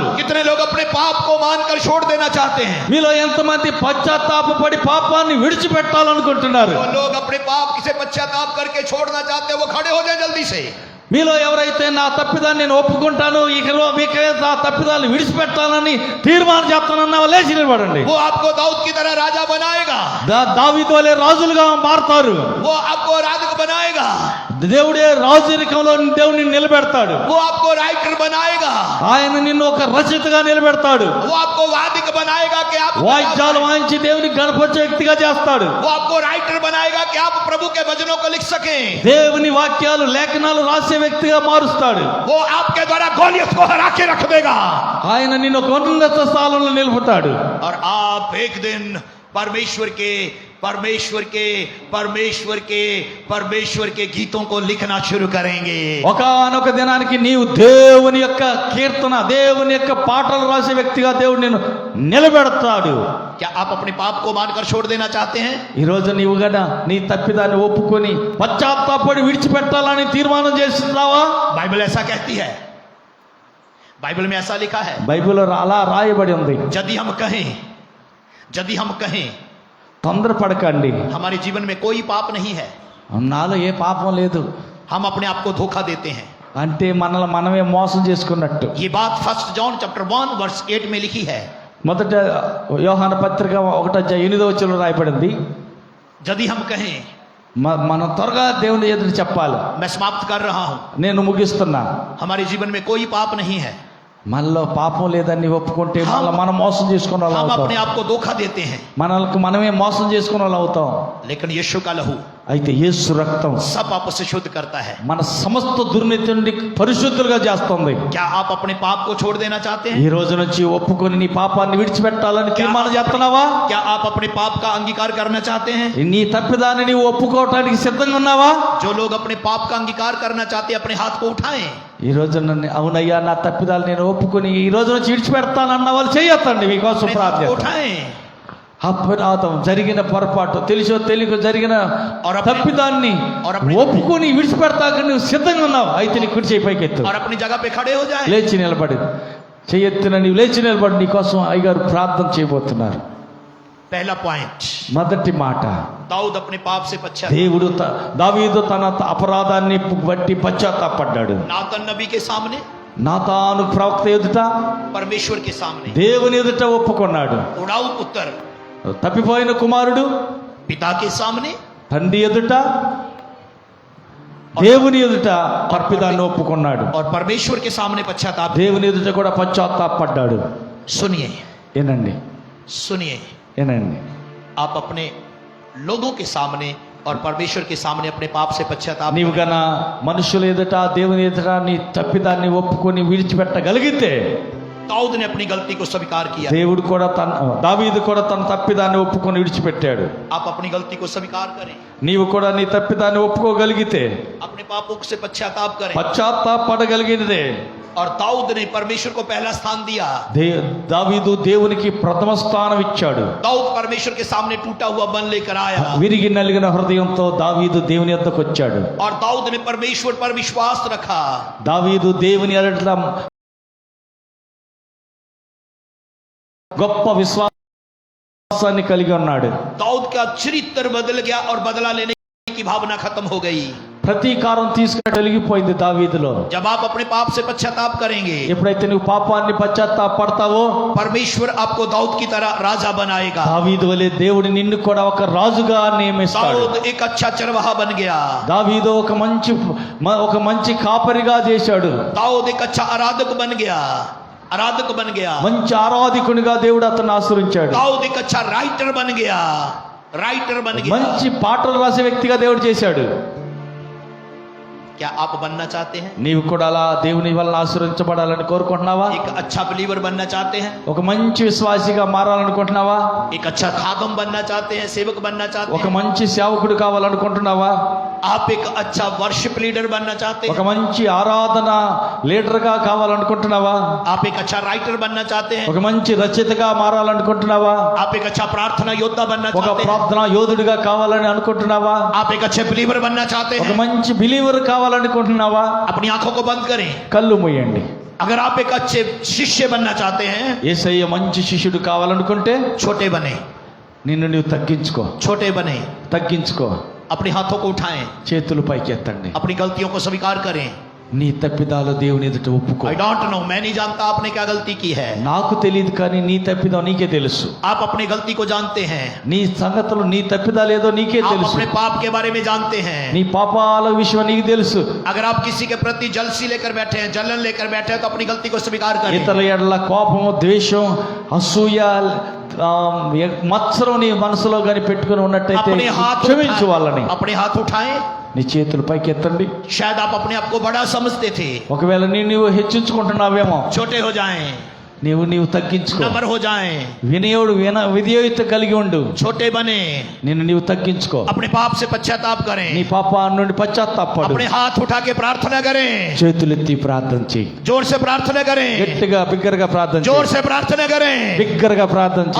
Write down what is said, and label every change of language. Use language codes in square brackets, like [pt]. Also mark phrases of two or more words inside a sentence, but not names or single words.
[hi] कितने लोग अपने पाप को मानकर छोड़ देना चाहते हैं? [te] మీలో ఎంతమంది పశ్చాత్తాపడి పాపాన్ని విడిచిపెట్టాలనుకుంటున్నారు? [hi] जो लोग अपने पाप से पश्चाताप करके छोड़ना चाहते हैं वो खड़े हो जाए जल्दी से। [te] మీలో ఎవరైతే నా తప్పిదాన్ని నేను ఒప్పుకుంటాను, ఇక నా తప్పిదాన్ని విడిచిపెట్టాలని తీర్మానం చేస్తానన్నా లేచి నిలబడండి. [hi] वो आपको दाऊद की तरह राजा बनाएगा। [te] దావీదు వలె రాజులుగా మారతారు. [hi] वो आपको राजक बनाएगा। [te] దేవుడే రాజరికంలో దేవుని నిలబెడతాడు. [hi] वो आपको राइटर बनाएगा। [te] ఆయన నిన్ను ఒక రచయితగా నిలబెడతాడు. [hi] वो आपको वादिक बनाएगा कि आप [te] వాయిద్యాలు వాయించి దేవుని గణపరిచే వ్యక్తిగా చేస్తాడు. [hi] वो आपको राइटर बनाएगा कि आप प्रभु के भजनों को लिख सकें। [te] దేవుని వాక్యాలు లేఖనాలు రాసే వ్యక్తిగా మారుస్తాడు. [hi] वो आपके द्वारा गोलियत को हरा के रख देगा। [te] ఆయన నిన్ను ఒక ఉన్నత స్థానంలో నిలుపుతాడు. [hi] और आप एक दिन परमेश्वर के गीतों को लिखना शुरू करेंगे। [te] ఒకానొక దినానికి నీవు దేవుని యొక్క కీర్తన, దేవుని యొక్క పాటలు రాసే వ్యక్తిగా దేవుడు నిన్ను నిలబెడతాడు. [hi] क्या आप अपने पाप को मानकर छोड़ देना चाहते हैं? [te] ఈ రోజు నీవు గన నీ తప్పిదాన్ని ఒప్పుకొని పశ్చాత్తాపడి విడిచిపెట్టాలని తీర్మానం చేస్తున్నావా? [hi] बाइबल ऐसा कहती है, बाइबल में ऐसा लिखा है। [te] బైబిల్లో అలా రాయబడి ఉంది. [hi] यदि हम कहें [te] తొందరపడకండి, [hi] हमारे जीवन में कोई पाप नहीं है, [te] నాలో ఏ పాపం లేదు [hi] हम अपने आप को धोखा देते हैं। [te] అంటే మనల్ని మనమే మోసం చేసుకున్నట్టు. [hi] ये बात 1 जॉन चैप्टर 1 वर्स 8 में लिखी है। [te] మొదట యోహాను పత్రిక 1:8 రాయబడింది. [hi] यदि हम कहें, [te] మనం త్వరగా దేవుని ఎదురు చెప్పాలి. [hi] मैं समाप्त कर रहा हूं, [te] నేను ముగిస్తున్నా. [hi] हमारे जीवन में कोई पाप नहीं है, [te] మనలో పాపం లేదని ఒప్పుకుంటే మనం మోసం చేసుకున్న వాళ్ళు [hi] हम [te] అవుతాం. [hi] अपने आप को धोखा देते हैं। [te] మనల్ని మనమే మోసం చేసుకున్న వాళ్ళు అవుతాం. [hi] लेकिन यीशु का लहू [te] అయితే యేసు రక్తం [hi] सब पाप से शुद्ध करता है। [te] మన సమస్త దుర్నీతి నుండి పరిశుద్ధులుగా చేస్తుంది. [hi] क्या आप अपने पाप को छोड़ देना चाहते हैं? [te] ఈ రోజు నుంచి ఒప్పుకొని నీ పాపాన్ని విడిచిపెట్టాలని తీర్మానం చేస్తున్నావా? [hi] क्या आप अपने पाप का अंगीकार करना चाहते हैं? [te] నీ తప్పిదాన్ని నీవు ఒప్పుకోవటానికి సిద్ధంగా ఉన్నావా? [hi] जो लोग अपने पाप का अंगीकार करना चाहते हैं अपने हाथ को उठाएं। [te] ఈ రోజు నన్ను అవునయ్యా నా తప్పిదాలు నేను ఒప్పుకొని ఈ రోజు నుంచి విడిచిపెడతానన్న వాళ్ళు చేయొద్దండి. మీకోసం [hi] अपने हाथ को [te] ప్రార్థన. [hi] उठाएं। [te] అపరాధం జరిగిన పొరపాటు తెలిసో తెలియక జరిగిన [hi] और [te] తప్పిదాన్ని ఒప్పుకొని విడిచిపెడతాక నువ్వు సిద్ధంగా ఉన్నావు అయితే నీ కుడి చేయి పైకెత్తు. [hi] और अपनी जगह पे खड़े हो जाएं। [te] లేచి నిలబడి చెయ్యెత్తున నీవు లేచి నిలబడి నీ కోసం అయ్యగారు ప్రార్థన చేయబోతున్నారు. [hi] पहला पॉइंट, [te] మొదటి మాట, [hi] दाऊद अपने पाप से पश्चाताप, [te] దేవుడు దావీదు తన అపరాధాన్ని బట్టి పశ్చాత్తాపడ్డాడు. [hi] नातन नबी के सामने, [te] నాతాను ప్రవక్త ఎదుట, [hi] परमेश्वर के सामने, [te] దేవుని ఎదుట ఒప్పుకున్నాడు. [hi] उड़ाऊ पुत्र [te] తప్పిపోయిన కుమారుడు [hi] पिता के सामने, [te] తండ్రి ఎదుట, దేవుని ఎదుట తప్పిదాన్ని ఒప్పుకున్నాడు. [hi] और परमेश्वर के सामने पश्चाताप। [te] దేవుని ఎదుట కూడా పశ్చాత్తాపడ్డాడు. [hi] सुनिए, [te] ఏనండి, [hi] सुनिए, [te] ఏనండి, [hi] आप अपने लोगों के सामने और परमेश्वर के सामने अपने पाप से पश्चाताप [te] నీవు గన మనుషుల ఎదుట దేవుని ఎదుట నీ తప్పిదాన్ని ఒప్పుకొని విడిచిపెట్టగలిగితే, [hi] दाऊद ने अपनी गलती को स्वीकार किया, [te] దేవుడు కూడా దావీదు కూడా తన తప్పిదాన్ని ఒప్పుకొని విడిచిపెట్టాడు. [hi] आप अपनी गलती को स्वीकार करें, [te] నీవు కూడా నీ తప్పిదాన్ని ఒప్పుకోగలిగితే, [hi] अपने पापों से पश्चाताप करें। [te] పశ్చాత్తాపడగలిగితే, [hi] और दाऊद ने परमेश्वर को पहला स्थान दिया, [te] దావీదు దేవునికి ప్రథమ స్థానం ఇచ్చాడు. [hi] दाऊद परमेश्वर के सामने टूटा हुआ मन लेकर आया, [te] విరిగి నలిగిన హృదయంతో దావీదు దేవుని యొద్దకు వచ్చాడు. [hi] और दाऊद ने परमेश्वर पर विश्वास रखा, [te] దావీదు దేవుని ఎడల గొప్ప విశ్వాసాన్ని కలిగి ఉన్నాడు. [hi] दाऊद का चरित्र बदल गया और बदला लेने की भावना खत्म हो गई। [te] ప్రతీకారం తీసుకుని కలిగిపోయింది దావీదులో. [hi] जब आप अपने पाप से पश्चाताप करेंगे, [te] ఎప్పుడైతే నువ్వు పాపాన్ని పశ్చాత్తాపడతావో, [hi] परमेश्वर आपको दाऊद की तरह राजा बनाएगा। [te] దావీదు వలె దేవుడు నిన్ను కూడా ఒక రాజుగా నియమిస్తాడు. [hi] दाऊद एक अच्छा चरवाहा बन गया, [te] దావీదు ఒక మంచి కాపరిగా చేశాడు. [hi] दाऊद एक अच्छा आराधक बन गया, आराधक बन गया, [te] మంచి ఆరాధికునిగా దేవుడు అతన్ని ఆశీర్వదించాడు. [hi] दाऊद एक अच्छा राइटर बन गया, राइटर बन गया। [te] మంచి పాటలు రాసే వ్యక్తిగా దేవుడు చేశాడు. [hi] क्या आप बनना चाहते हैं? [te] నీవు కూడా అలా దేవుని వల్ల ఆశీర్వదించబడాలని కోరుకుంటున్నావా? [hi] एक अच्छा बिलीवर बनना चाहते हैं? [te] ఒక మంచి విశ్వాసిగా మారాలనుకుంటున్నావా? [hi] एक अच्छा खादम बनना चाहते हैं, सेवक बनना चाहते [te] ఒక [hi] हैं? [te] మంచి సేవకుడు కావాలనుకుంటున్నావా? [hi] आप एक अच्छा [en] worship leader [hi] बनना चाहते [te] ఒక [hi] हैं? [te] మంచి ఆరాధన లీడర్ గా కావాలనుకుంటున్నావా? [hi] आप एक अच्छा राइटर बनना चाहते हैं? [te] ఒక మంచి రచయితగా మారాలనుకుంటున్నావా? [hi] आप एक अच्छा प्रार्थना योद्धा बनना [te] ఒక [hi] चाहते हैं? [te] ప్రార్థనా యోధుడిగా కావాలని అనుకుంటున్నావా? [hi] आप एक अच्छे बिलीवर बनना चाहते [te] ఒక [hi] हैं? [te] మంచి బిలీవర్ కావాలనుకుంటున్నావా? [hi] अपनी आंखों को बंद करें। [te] కళ్ళు మూయండి. [hi] अगर आप एक अच्छे शिष्य बनना चाहते हैं, [te] యేసయ్య మంచి శిష్యుడు కావాలనుకుంటే [hi] छोटे बने, [te] నిన్ను నీవు తగ్గించుకో, [hi] छोटे बने, [te] తగ్గించుకో. [hi] अपने हाथों को उठाएं, [te] చేతులు పైకి ఎత్తండి. [hi] अपनी गलतियों को स्वीकार करें। [te] నీ తప్పిదాలు దేవుని ఎదుట ఒప్పుకో. [en] I don't know, [hi] मैं नहीं जानता आपने क्या गलती की है। [te] నాకు తెలియదు, కానీ నీ తప్పిదం నీకే తెలుసు. [hi] आप अपनी गलती को जानते हैं, [te] నీ సంగతులు, నీ తప్పిదాలు ఏదో నీకే [hi] आप [te] తెలుసు. [hi] अपने पाप के बारे में जानते हैं। [te] నీ పాపాల విషయం నీకు తెలుసు. [hi] अगर आप किसी के प्रति जलसी लेकर बैठे हैं, जलन लेकर बैठे हैं, तो अपनी गलती को स्वीकार करें। [te] ఇతరుల ఎడల కోపము, ద్వేషం, అసూయ, మత్సరం నీ మనసులో గాని పెట్టుకుని ఉన్నట్టయితే [hi] अपने हाथ [te] క్షమించు వాళ్ళని. [hi] उठाएं, अपने हाथ उठाएं। [te] నీ చేతులు పైకి ఎత్తండి. [hi] शायद आप अपने आप को बड़ा समझते थे, [te] ఒకవేళ నీవు హెచ్చించుకుంటున్నావేమో, [hi] छोटे हो जाएं, [te] నీవు తగ్గించుకో. [hi] नम्र हो जाएं, [te] విధేయత కలిగి ఉండు. [hi] छोटे बने, [te] నీవు తగ్గించుకో. [hi] अपने पाप से पश्चाताप [te] నీ [hi] करें, [te] పాపం నుండి పశ్చాత్తాపడు. [hi] अपने हाथ उठा के प्रार्थना करें, [te] చేతులెత్తి ప్రార్థన చేయి. [hi] जोर से प्रार्थना करें, [te] గట్టిగా బిగ్గరగా ప్రార్థన [hi] जोर [te] చేయి. [hi] से प्रार्थना करें, [te] బిగ్గరగా ప్రార్థన చేయి.